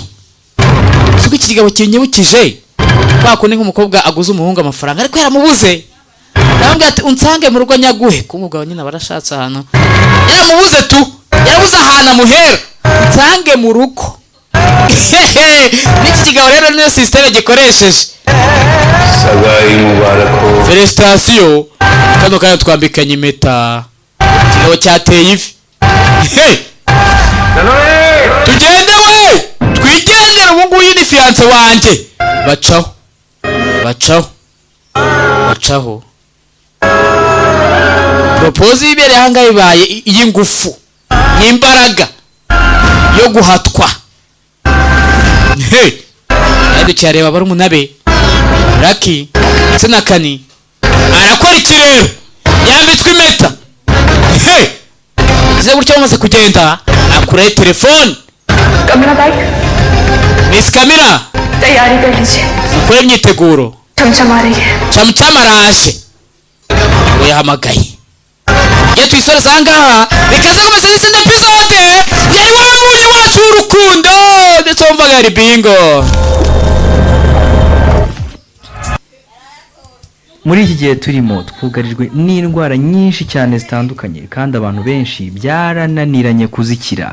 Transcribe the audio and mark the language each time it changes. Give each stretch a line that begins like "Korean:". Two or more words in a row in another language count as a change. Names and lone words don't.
Kinyarwanda: suko iki kigabo kinyibukije kwakundi nk'umukobwa aguze umuhungu amafaranga ariko yaramubuze. ndamubwira ati unsange mu rugo nyaguhe kumugabo nyine barashatse ahantu yaramubuze yarabuze ahantu amuhera nsange mu rugo. n'iki kigabo rero niyo systeme gikoresheje.
Hindi: सगाई मुबारक हो
Kinyarwanda: felicitation kano kanya twambikanye impeta kigabo cyateye ivi. twigendere ubu nguyu ni fiance wanjye. bacaho propose yibereye ahangaha ibaye iy'ingufu n'imbaraga yo guhatwa. kandi cyareba bari umunabe Lucky ndetse na Kani arakora iki rero yambitswe impeta. ze gutyo bamaze kugenda akuraye telefone.
Hindi: कमरा बाइक Miss Kamira तैयारी कर लीजिए
Kinyarwanda: ukore imyiteguro
Hindi: चमचम आ रही है
Kinyarwanda: araje we yahamagaye iyo twisoreza ahangaha bikaza kumesa n'izindi episode yari w'umunyu wacu w'urukundo ndetse wumvaga yari bingo. muri iki gihe turimo twugarijwe n'indwara nyinshi cyane zitandukanye kandi abantu benshi byarananiranye kuzikira.